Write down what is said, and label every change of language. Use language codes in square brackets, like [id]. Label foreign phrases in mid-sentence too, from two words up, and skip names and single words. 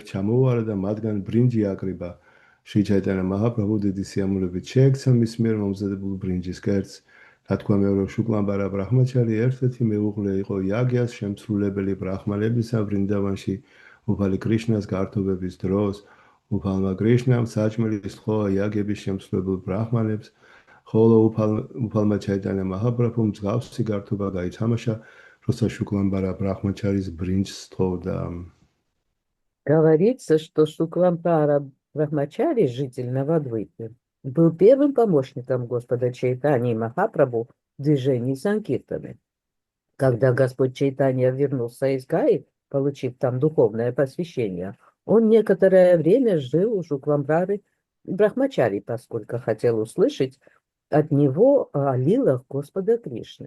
[ka] ჩამოუარა და მათგან ბრინჯი აკრიბა შრი ჩაიტანა მაჰაპრაბჰუ დიდი სიამოვნებით შეექცა მის მიერ მომზადებულ ბრინჯის კერძს რა თქმა უნდა შუკლანბარა ბრაჰმაჩარი ერთ-ერთი მეუღლე იყო იაგიას შემსრულებელი ბრაჰმანებისა ვრინდავანში უფალი კრიშნას გართობების დროს უფალმა კრიშნამ საჭმელი სთხოვა იაგების შემსრულებელ ბრაჰმანებს ხოლო უფალმა ჩაიტანა მაჰაპრაბჰუმ მსგავსი გართობა გაითამაშა როცა შუკლანბარა ბრაჰმაჩარის ბრინჯს სთხოვდა. [ru] Говорится, что Шукламбара Брахмачари, житель Навадвипы, был первым помощником Господа Чайтаньи Махапрабху в движении Санкиртаны. Когда Господь Чайтанья вернулся из Гаи, получив там духовное посвящение, он некоторое время жил у Шукламбары Брахмачари, поскольку хотел услышать от него о лилах Господа Кришны.